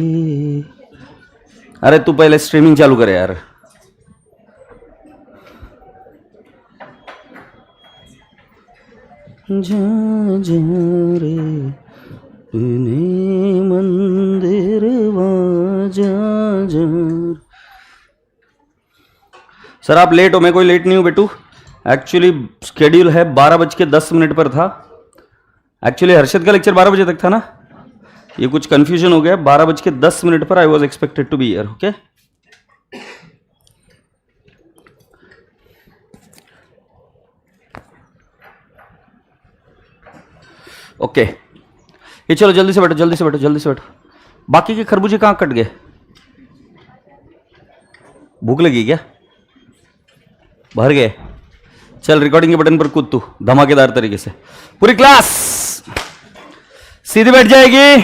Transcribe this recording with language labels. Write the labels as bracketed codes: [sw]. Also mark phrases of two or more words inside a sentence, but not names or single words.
[hi] अरे तू पहले स्ट्रीमिंग चालू करे यार। जा जा रे अपने मंदिरवा जा जा। सर आप लेट हो? मैं कोई लेट नहीं हूँ बेटू। एक्चुअली स्केड्यूल है 12:10 पर था। एक्चुअली हर्षद का लेक्चर 12 बजे तक था ना, ये कुछ कंफ्यूजन हो गया। [en] 12:10 पर I was expected to be here. okay okay, [hi] ये चलो जल्दी से बैठो, जल्दी से बैठो, जल्दी से बैठो। बाकी के खरबूजे कहाँ कट गए? भूख लगी क्या? भर गए? चल रिकॉर्डिंग के बटन पर कूद तू धमाकेदार तरीके से। पूरी क्लास सीधी बैठ जाएगी।